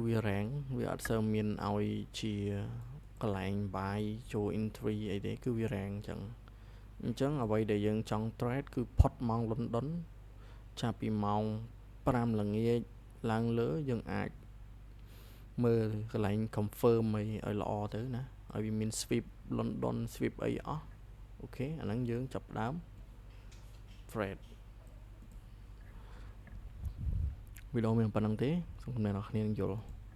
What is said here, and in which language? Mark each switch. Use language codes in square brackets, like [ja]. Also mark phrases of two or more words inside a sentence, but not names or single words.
[km] វារ៉េងវាអត់សូវមានឲ្យជាកន្លែងបាយចូល entry អីទេគឺ វារ៉េងអញ្ចឹងអ្វីដែលយើងចង់ trade គឺផុតម៉ោង London ចាប់ពីម៉ោង 5 ល្ងាចឡើងលើយើងអាចមើលកន្លែង confirm ឲ្យល្អទៅណាឲ្យវាមាន [en] sweep London sweep [km] អីអស់អូខេអាហ្នឹងយើងចាប់ដើម trade វីដេអូមានប៉ុណ្្នឹងទេសូមអ្នកនរគ្នាយល់